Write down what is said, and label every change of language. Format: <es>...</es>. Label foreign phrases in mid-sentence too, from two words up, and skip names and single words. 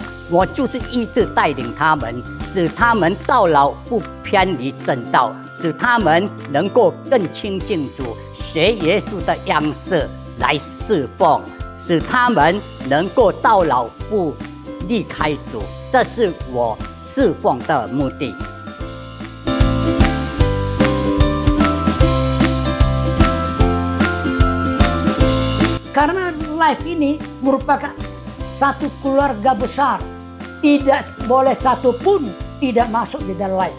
<zh>我就是一直带领他们，使他们到老不偏离正道，使他们能够更亲近主，学耶稣的样式来侍奉，使他们能够到老不离开主，这是我侍奉的目的。</zh> <id>Karena life ini merupakan satu keluarga besar, tidak boleh satu pun tidak masuk di dalam life.</id>